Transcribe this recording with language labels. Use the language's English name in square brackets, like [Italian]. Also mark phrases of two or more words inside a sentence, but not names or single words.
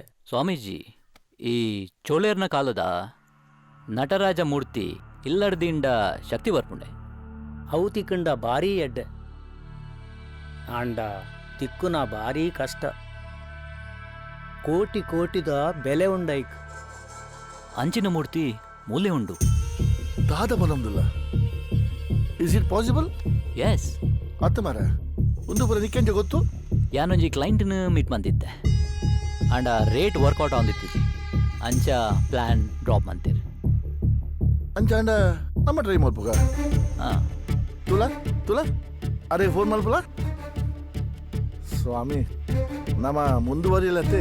[Tulu] ಸ್ವಾಮೀಜಿ, ಈ ಚೋಳೇರ್ನ ಕಾಲದ ನಟರಾಜ ಮೂರ್ತಿ ಇಲ್ಲಡ್ದಿಂಡ ಶಕ್ತಿ ಬರ್ಪುಂಡೆ. ಅವು ತಿಕ್ಕಂಡ ಬಾರಿ ಎಡ್ಡೆ ಆಂಡ ತಿಕ್ಕುನ ಬಾರಿ ಕಷ್ಟ. ಕೋಟಿದ ಬೆಲೆ ಉಂಡೈಕ್. ಅಂಚಿನ ಮೂರ್ತಿ ಮೂಲೆ ಉಂಡು. ದಾದ ಬಲಂದುಲ್ಲ. [English] Is it possible? ಎಸ್. [Tulu] ಅತ್ತ ಮರ ಒಂದು ಪುರ ನಿಕ್ಕೆಂಜ ಗೊತ್ತು. ಯಾನೊಂಜಿ ಕ್ಲೈಂಟ್ನ ಮೀಟ್ ಮಂದಿದ್ದೆ ಅಂಡ [English] rate workout [Tulu] ಆಂದಿತ್ತು. ಅಂಚ [English] plan drop [Tulu] ಮಂತೀರಿ. ಅಂಚಾಂಡ ನಮ್ಮ ಟ್ರೈ ಮಲ್ಪುಗ. ಹಾಂ, ತುಲ ಅರೆ ಫೋನ್ ಮಲ್ಪುಲ. ಸ್ವಾಮಿ, ನಮ್ಮ ಮುಂದುವರಿಯಲತ್ತೆ